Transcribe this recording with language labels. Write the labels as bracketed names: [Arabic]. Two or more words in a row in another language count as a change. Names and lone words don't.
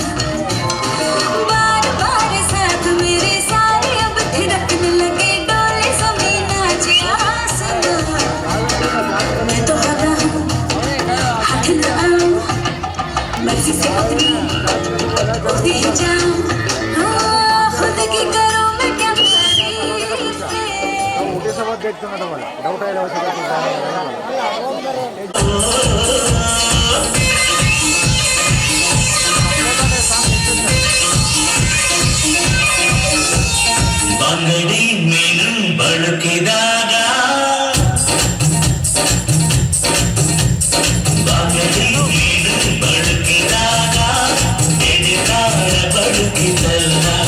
[Hindi] बार बार साथ मेरे सारे अब थिरकने लगे डोले जमीन नाचे आसमां मैं तो हवा हूँ हाथ न आऊं मर्जी से अपनी उड़ती ही जाऊं खुद की करो मैं क्या [Kannada] ಡೌಟ್ ಇಲ್ಲ ಬಂಗಡಿ ಮೀನು ಬಳುಕಿದಾಗ ಬಂಗಡಿ ಮೀನು ಬಳುಕಿದಾಗ ಎಡೆದಾಳ ಬಳುಕಿದಲ್ಲ